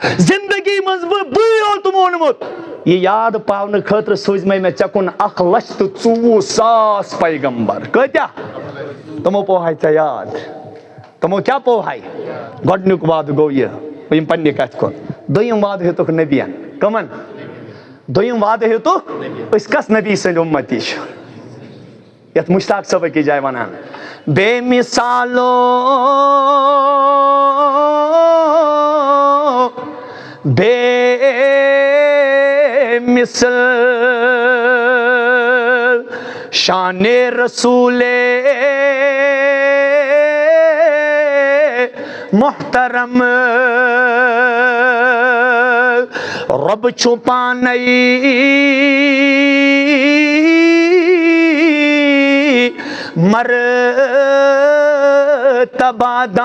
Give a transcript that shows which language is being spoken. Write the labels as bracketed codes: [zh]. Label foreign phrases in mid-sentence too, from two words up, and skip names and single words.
[ks] زندگی منٛز بٕے یوت ووٚنمُت یہِ یاد پاونہٕ خٲطرٕ سوٗزمے مےٚ ژےٚ کُن 1,24,000 پیغمبر کۭتیاہ تِمو پوہاے ژےٚ یاد تِمو کیٛاہ پوہاے گۄڈنیُک وعدٕ گوٚو یہِ بہٕ یِمہٕ پننہِ کتھِ کُن دوٚیِم وعدٕ ہیوٚتُکھ نبیَن کٕمن دوٚیِم وعدٕ ہیوٚتُکھ أسۍ کس نبی سٕنٛدۍ اُمتی چھِ یتھ مشتاق صٲب أکِس جایہِ ونان بے مثالو [ur] بے مثل شان رسول محترم رب چھپانئی مرتبہ